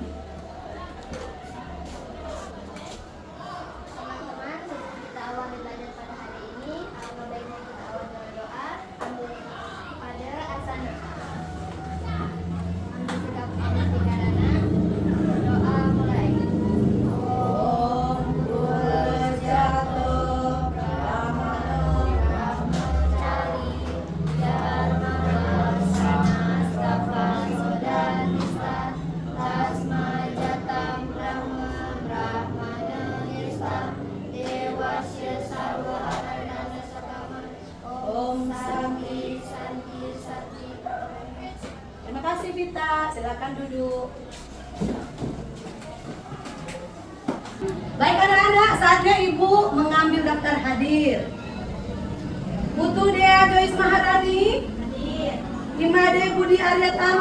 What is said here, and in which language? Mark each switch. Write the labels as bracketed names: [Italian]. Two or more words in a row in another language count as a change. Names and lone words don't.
[Indonesian] Teman-teman, sebelum kita awali belajar pada hari ini, alangkah baiknya kita awali dengan doa. Ambil pada asana. Ambil sikap karana. Doa mulai. [Sanskrit] Om Purjatuh Brahmano Brahmacari Dharma Varsana Stapa Sodanista Tasma Jatam Brahma Brahmana Nista Dewasya Sarva Aradana Sakama Om Santi Santi Santi. [Indonesian] Terima kasih Vita, silakan duduk. Baik anak-anak, saatnya Ibu mengambil daftar hadir. Putu Dea Joyce Maharani, Hadir. Imade Budi Aryatama.